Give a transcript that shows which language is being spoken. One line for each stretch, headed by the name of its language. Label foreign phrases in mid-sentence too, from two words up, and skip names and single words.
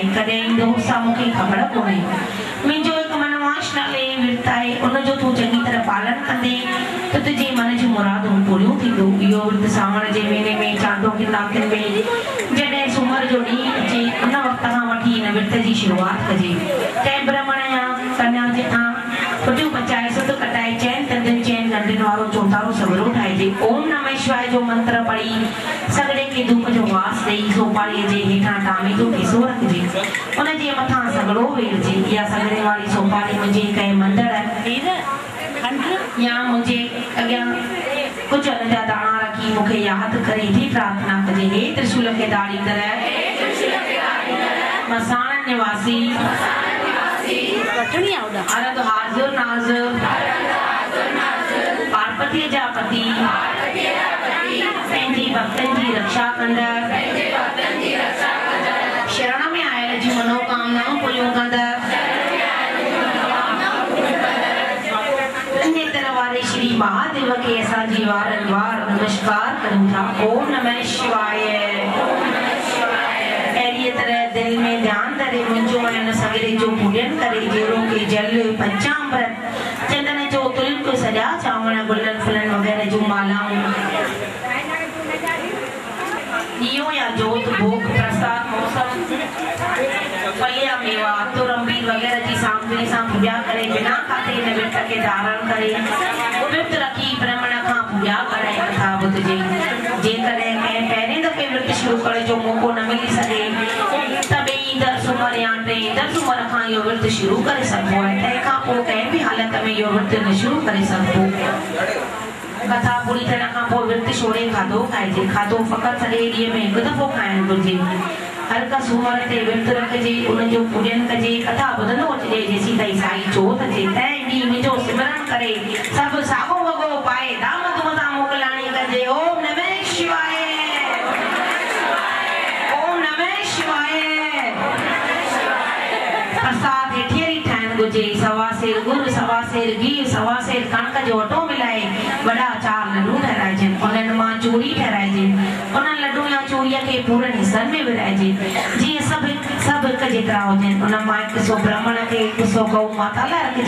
Sindhi: कॾहिं ईंदो सा मूंखे ख़बर कोन्हे। मुंहिंजो हिकु मनवास नाले विर्त आहे उनजो तूं चङी तरह पालन कंदे त तुंहिंजी मन जूं मुरादूं पूरियूं थींदो। इहो विर्त सावण जे महीने में चांदो की ताक़त में जॾहिं सूमर जो ॾींहुं अचे उन वक़्त खां वठी हिन विर्त जी शुरूआत कजे। कंहिं ब्राह्मण या कन्या जे खां पुटियूं पचाए सुध कटाए चइनि तंदनि चइनि गंढियुनि वारो चोतारो सवरो ठाहिजे।
Sanskrit: ओम नमः शिवाय
Sindhi: जो मंत्र पढ़ी सॻड़े खे धूप जो वास ॾेई सोपारीअ जे हेठां टामेलो पैसो रखिजे। उन जे मथां सॻड़ो वेड़िजे। इहा सॻड़े वारी सोपारी मुंहिंजे कंहिं मंदर या मुंहिंजे अॻियां कुझु अन जा दाणा रखी मूंखे यादि करे थी प्रार्थना कजे। हे त्रिशूल खे दाड़ींदड़ मसाण निवासी अरद हाज़िर नाज़िर पार्वतीअ जा पति पंहिंजी भक्तनि जी रक्षा कंदड़ शरण में आयल जूं मनोकामनाऊं पूरियूं कंदड़ वारे श्री महादेव के असांजी वारनि वार नमस्कार करूं था।
Sanskrit: ओम नमः शिवाय।
Sindhi: अहिड़ीअ तरह दिलि में ध्यानु धरे मुंहिंजो ऐं हुन सवेरे जो पूॼन करे जहिड़ो के जल पंचामृत चंदन जो तिलक सॼा चांवर गुलनि फुलनि वग़ैरह जूं मालाऊं ॾीओ या जोत भोग प्रसाद मौसम फलिया मेवा तुर अम्बीर वग़ैरह जी सामग्री सां पूॼा करे बिना खाधे हिन विर्त खे धारण करे विर्त रखी ब्राह्मण खां पूॼा कराए कथा ॿुधिजे। जेकॾहिं कंहिं पहिरें दफ़े विर्त शुरू करण जो मौक़ो न मिली सघे त ॿिई दर सूमर या टे दर सूमर खां इहो विर्त शुरू करे सघिबो आहे। तंहिंखां पोइ कंहिं बि हालत में इहो विर्त न शुरू करे सघिबो। कथा पूरी थियण खां पोइ विर्त छोड़े खाधो खाइजे। खाधो फ़क़ति सॼे ॾींहं में हिकु दफ़ो खाइणु घुरिजे। हर का सूमर ते विर्त रखिजे उनजो पूॼन कजे। कथा ॿुधंदो अचिजे जेसीं ताईं साई चोथ अचे। तंहिं ॾींहुं मुंहिंजो सिमरन करे सभु साॻो वॻो पाए धाम धूम सां मोकिलाणी कजे।
Sanskrit: ओम नमः शिवाय। ओम नमः शिवाय।
Sindhi: प्रसाद हेठियरी ठाहिणु घुरिजे। सवा सेर गुड़ सवा सेर गिहु सवा सेर कणक जो अटो मिलाए वॾा 4 लड्डू ठहिराइजनि। उन्हनि मां चूरी ठहिराइजे। उन्हनि लड्डू या चूरीअ खे पूरनि हिसनि में विराइजे जीअं सभु हिकु जेतिरा हुजनि। उन मां 100 ब्राह्मण खे 100 गऊ माता लाइ रखिजे।